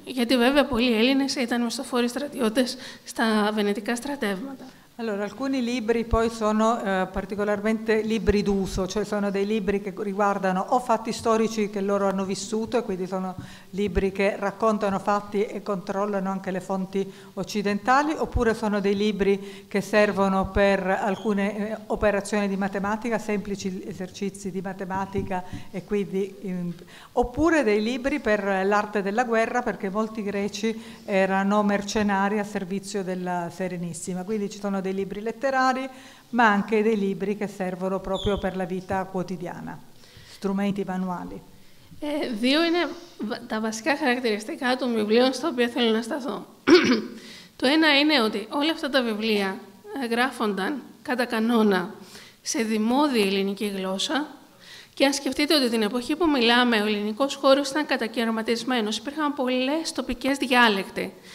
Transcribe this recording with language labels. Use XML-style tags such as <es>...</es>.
<el>Γιατί βέβαια πολλοί Έλληνες ήταν μισθοφόροι στρατιώτες στα βενετικά στρατεύματα.</el> <it>Allora, alcuni libri poi sono particolarmente libri d'uso, cioè sono dei libri che riguardano o fatti storici che loro hanno vissuto, e quindi sono libri che raccontano fatti e controllano anche le fonti occidentali, oppure sono dei libri che servono per alcune operazioni di matematica, semplici esercizi di matematica, e quindi, oppure dei libri per l'arte della guerra, perché molti greci erano mercenari a servizio della Serenissima, quindi ci sono dei libri letterari, ma anche dei libri che servono proprio per la vita quotidiana, strumenti manuali.</it> <el>Δύο είναι τα βασικά χαρακτηριστικά των βιβλίων στα οποία θέλω να σταθώ. Το ένα είναι ότι όλα αυτά τα βιβλία γράφονταν κατά κανόνα σε δημόδια ελληνική γλώσσα, και αν σκεφτείτε ότι την εποχή που μιλάμε ο ελληνικός χώρος ήταν κατακαιρματισμένος, υπήρχαν πολλές τοπικές διάλεκτοι.</el>